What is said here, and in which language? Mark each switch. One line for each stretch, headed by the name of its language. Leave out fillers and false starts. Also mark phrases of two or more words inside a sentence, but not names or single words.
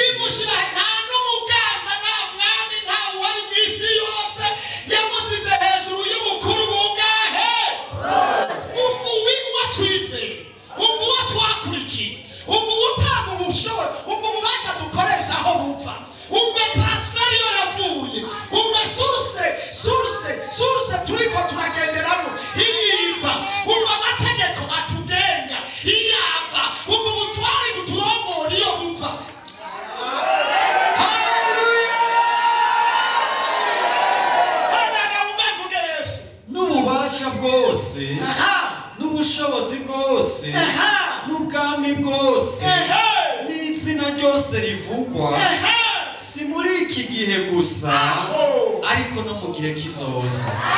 Rundi: imushira nta n'umuganza nta mwami nta wari mu isi yose yamusize hejuru y'ubukuru bungahe umva uwo twizeye umva uwo twakurikiye umva utanga ubushobozi umva ububasha dukoresha aho bupfa umva transfer iyo yavuye umva source turiko turagenderamo iyiva umva amategeko atugenga iyava umva ubutwari buturongora iyo bupfa n'ububasha bwose n'ubushobozi bwose n'ubwami bwose n'izina ryose rivugwa si muri iki gihe gusa ariko no mu gihe kizoza